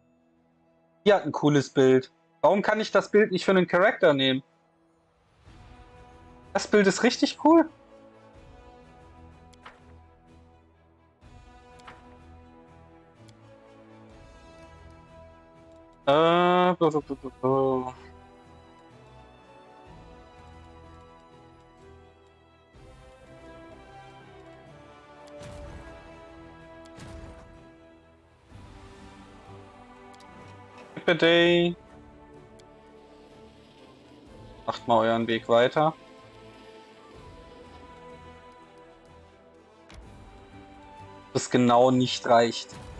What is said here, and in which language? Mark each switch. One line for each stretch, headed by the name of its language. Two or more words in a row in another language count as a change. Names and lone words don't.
German: Die hat ein cooles Bild. Warum kann ich das Bild nicht für einen Charakter nehmen? Das Bild ist richtig cool. Äh, bu- bu- bu- bu- bu. Day. Macht mal euren Weg weiter. Das genau nicht reicht.